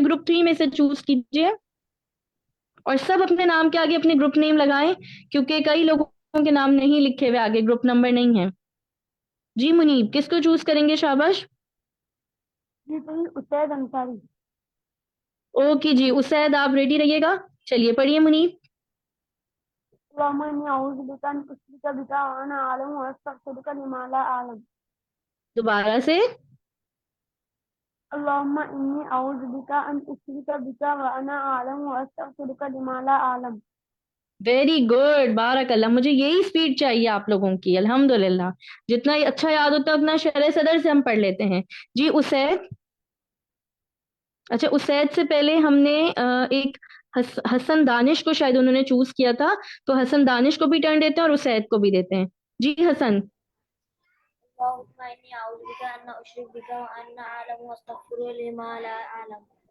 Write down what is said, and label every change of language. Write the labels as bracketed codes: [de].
[hi] Group 3 में से choose कीजिए और सब अपने नाम के आगे अपने ग्रुप नेम लगाएं, क्योंकि कई लोगों के नाम नहीं लिखे हुए आगे, ग्रुप नंबर नहीं है। जी मुनीब किसको चूज करेंगे? शाबाश। उसैद अंसारी। ओके जी, उसैद आप रेडी रहिएगा, चलिए पढ़िए मुनीब। [ar] اللهم إني أعوذ بك أن أشرك بك وأنا أعلم وأستغفرك لما لا أعلم. [hi] दोबारा से। [ar] اللهم إني أعوذ بك أن أشرك بك وأنا أعلم وأستغفرك لما لا أعلم. [en] very good, [hi] बारकल्लाह, मुझे यही स्पीड चाहिए आप लोगों की, अल्हम्दुलिल्लाह। जितना ही अच्छा याद होता है उतना शरह सदर से हम पढ़ लेते हैं। जी उसैद। अच्छा उसैद से पहले हमने एक हसन दानिश को शायद उन्होंने चूज किया था, तो हसन दानिश को भी टर्न देते हैं और उसैद को भी देते हैं। जी हसन। [ar] اللهم إني أعوذ بك أن أشرك بك وأنا أعلم وأستغفرك لما لا أعلم.